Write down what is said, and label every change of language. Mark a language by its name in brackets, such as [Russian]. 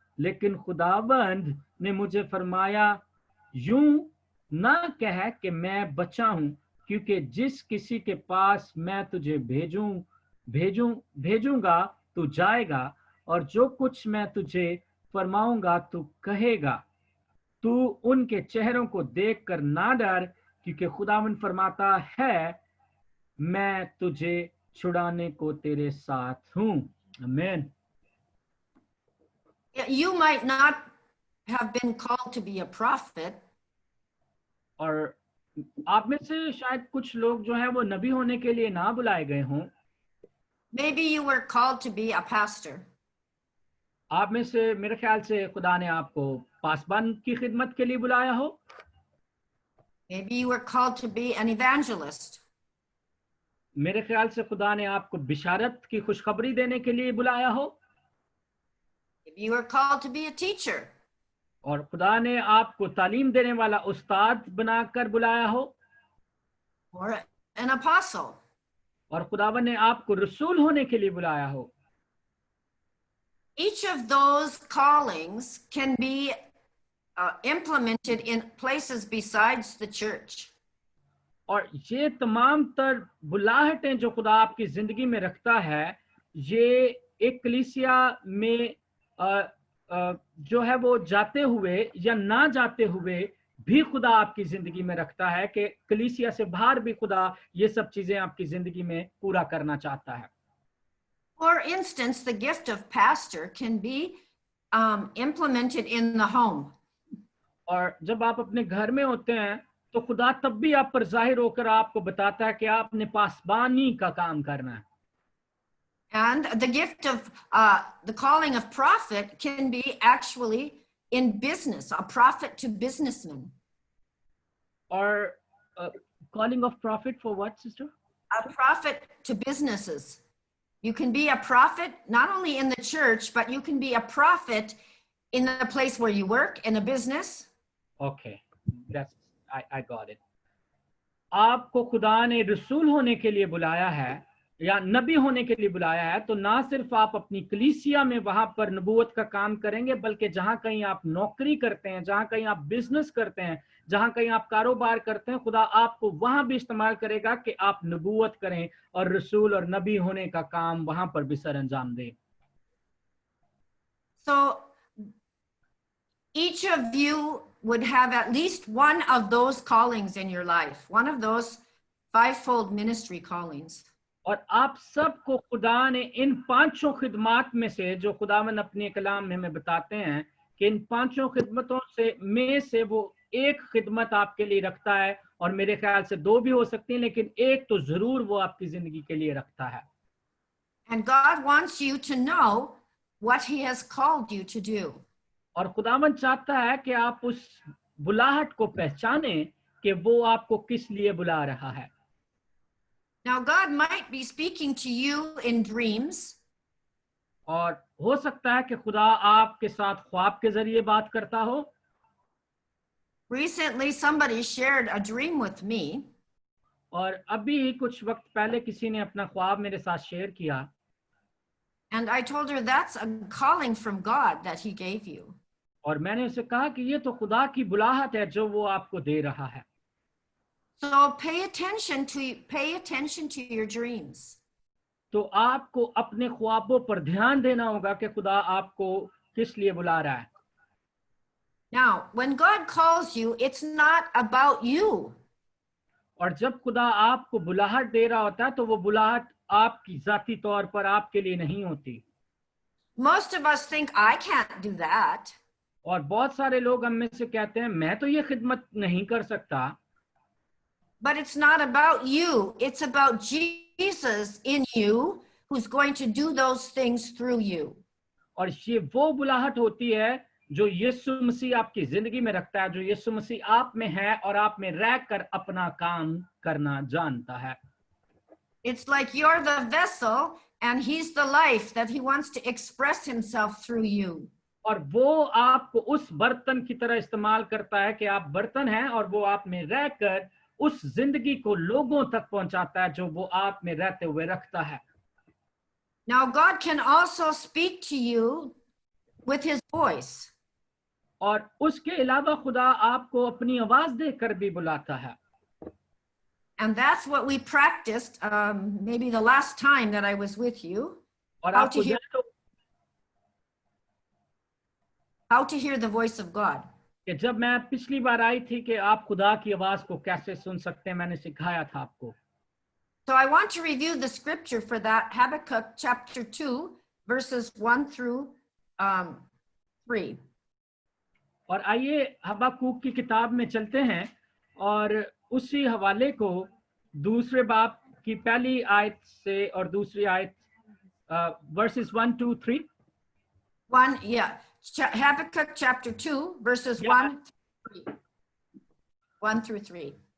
[Hindi] लेकिन खुदावंद ने मुझे फरमाया, यूं ना कह कि मैं बच्चा हूं, क्योंकि जिस किसी के पास मैं तुझे भेजूंगा तू जाएगा और जो कुछ मैं तुझे फरमाऊंगा तू कहेगा। तू उनके चेहरों को देखकर ना डर, क्योंकि खुदावन फरमाता है, मैं तुझे छुड़ाने को तेरे साथ हूं। आमीन। [English] You might not have been called to be a prophet. [Hindi] और आप में से शायद कुछ लोग जो हैं वो नबी होने के लिए ना बुलाए गए हों। [English] Maybe you were called to be a pastor. [Hindi] आप में से मेरे ख्याल से खुदा ने आपको पासबान की खिदमत के लिए बुलाया हो। [English] Maybe you were called to be an evangelist. [Hindi] मेरे ख्याल से खुदा ने आपको बिशारत की खुशखबरी देने के लिए बुलाया हो। [English] Maybe you were called to be a teacher. [Hindi] और खुदा ने आपको तालीम देने वाला उस्ताद बनाकर बुलाया हो। [English] Or an apostle. [Hindi] और खुदावन ने आपको रसूल होने के लिए बुलाया हो। [English] Each of those callings can be implemented in places besides the church. [Hindi] और ये तमाम तर बुलाहटें जो खुदा आपकी जिंदगी में रखता है, ये एक कलीसिया में जो है वो जाते हुए या ना जाते हुए भी खुदा आपकी जिंदगी में रखता है कि कलीसिया से बाहर भी खुदा ये सब चीजें आपकी जिंदगी में पूरा करना चाहता है। [English] For instance, the gift of pastor can be implemented in the home. [Hindi] और जब आप अपने घर में होते हैं तो खुदा तब भी आप पर जाहिर होकर आपको बताता है कि आपने पासबानी का काम करना है। [English] And the gift of the calling of prophet can be actually in business, a prophet to businessmen. [Hindi] और [English] calling of prophet for what, sister? A prophet to businesses. You can be a prophet not only in the church, but you can be a prophet in the place where you work, in a business. Okay, I got it. [Hindi] आपको खुदा ने रसूल होने के लिए बुलाया है या नबी होने के लिए बुलाया है, तो ना सिर्फ आप अपनी कलीसिया में वहां पर नबूवत का काम करेंगे, बल्कि जहां कहीं आप नौकरी करते हैं, जहां कहीं आप बिजनेस करते हैं, जहां कहीं आप कारोबार करते हैं, खुदा आपको वहां भी इस्तेमाल करेगा कि आप नबूवत करें और रसूल और नबी होने का काम वहां पर भी सर अंजाम दें। [English] So each of you would have at least one of those callings in your life, one of those fivefold ministry callings. [Hindi] और आप सबको खुदा ने इन पांचों खिदमत में से, जो खुदावन अपने कलाम में हमें बताते हैं कि इन पांचों खिदमतों से वो एक खिदमत आपके लिए रखता है, और मेरे ख्याल से दो भी हो सकती हैं, लेकिन एक तो जरूर वो आपकी जिंदगी के लिए रखता है। [English] And God wants you to know what he has called you to do. [Hindi] और खुदावन चाहता है कि आप उस बुलाहट को पहचाने कि वो आपको किस लिए बुला रहा है। [English] Now God might be speaking to you in dreams. [Hindi] और हो सकता है कि खुदा आपके साथ ख्वाब के जरिए बात करता हो। [English] Recently somebody shared a dream with me. [Hindi] और अभी कुछ वक्त पहले किसी ने अपना ख्वाब मेरे साथ शेयर किया। [English] And I told her that's a calling from God that he gave you. [Hindi] और मैंने उसे कहा कि ये तो खुदा की बुलाहट है जो वो आपको दे रहा है। [English] So pay attention to your dreams. [Hindi] तो आपको अपने ख्वाबों पर ध्यान देना होगा कि खुदा आपको किस लिए बुला रहा है. [English] Now, when God calls you, it's not about you. [Hindi] और जब खुदा आपको बुलाहट दे रहा होता है तो वो बुलाहट आपकी जाती तौर पर आपके लिए नहीं होती. [English] Most of us think, I can't do that. [Hindi] और बहुत सारे लोग हम में से कहते हैं मैं तो ये खिदमत नहीं कर सकता. [English] But it's not about you. It's about Jesus in you who's going to do those things through you. [Hindi] और ये वो बुलाहट होती है जो यीशु मसीह आपकी जिंदगी में रखता है, जो यीशु मसीह आप में है और आप में रहकर अपना काम करना जानता है. [English] It's like you're the vessel and he's the life that he wants to express himself through you. [Hindi] और वो आपको उस बर्तन की तरह इस्तेमाल करता है कि आप बर्तन हैं और वो आप में रहकर उस जिंदगी को लोगों तक पहुंचाता है जो वो आप में रहते हुए रखता है. [English] Now God can also speak to you with his voice. [Hindi] और उसके अलावा खुदा आपको अपनी आवाज देकर भी बुलाता है. [English] And that's what we practiced maybe the last time that I was with you. [Hindi] और [English] How [Hindi] आपको [English] how to hear the voice of God. [Hindi] कि जब मैं पिछली बार आई थी कि आप खुदा की आवाज को कैसे सुन सकते हैं, मैंने सिखाया था आपको. [English] So I want to review the scripture for that, Habakkuk chapter 2, verses 1 through 3. [Hindi] और आइए हबक्कूक की किताब में चलते हैं और उसी हवाले को दूसरे बाब की पहली आयत से और दूसरी आयत [English] verses 1, 2, 3. Habakkuk chapter 2, verses 1 through 3.